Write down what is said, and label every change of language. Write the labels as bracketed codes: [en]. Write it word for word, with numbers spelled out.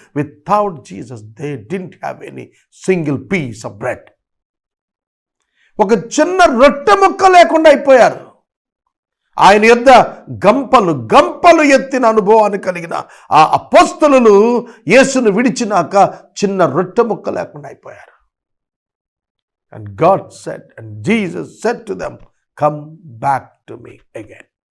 [en] Without Jesus they didn't have any single piece of bread. [te] ఒక చిన్న రొట్టె ముక్క లేకుండా అయిపోయారు. ఆయన యొద్ద గంపలు గంపలు ఎత్తిన అనుభవాన్ని కలిగిన ఆ అపొస్తలులు యేసును విడిచినాక చిన్న రొట్టె ముక్క లేకుండా అయిపోయారు. [en] And God said, and Jesus said to them, come back to me again.